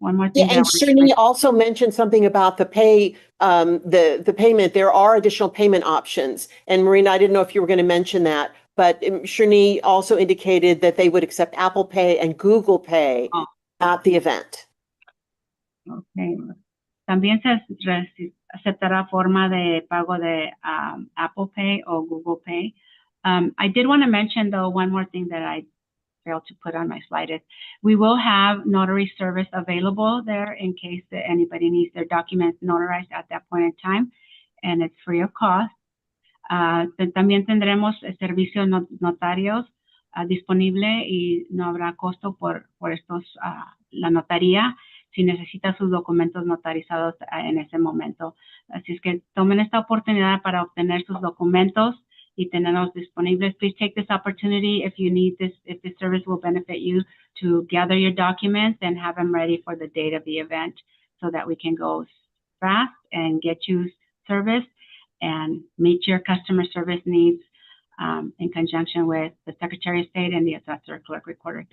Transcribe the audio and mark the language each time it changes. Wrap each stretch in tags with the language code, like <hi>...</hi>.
<en>Yeah, and wanted to Shernee mention. also mentioned something about the pay, the payment. There are additional payment options. And Marina, I didn't know if you were going to mention that, but Shernee also indicated that they would accept Apple Pay and Google Pay Oh. at the event. Okay.</en> <es>También aceptará forma de pago de Apple Pay or Google Pay.</es> <en>I did want to mention, though, one more thing that I failed to put on my slide is we will have notary service available there in case that anybody needs their documents notarized at that point in time, and it's free of cost.</en> <es>También tendremos servicios notarios disponible y no habrá costo por estos, la notaría si necesita sus documentos notarizados en ese momento. Así es que tomen esta oportunidad para obtener sus documentos y tenerlos disponibles.</es> <en>Please take this opportunity if you need this, if this service will benefit you, to gather your documents and have them ready for the date of the event so that we can go fast and get you service and meet your customer service needs in conjunction with the Secretary of State and the Assessor Clerk-Recorder.</en>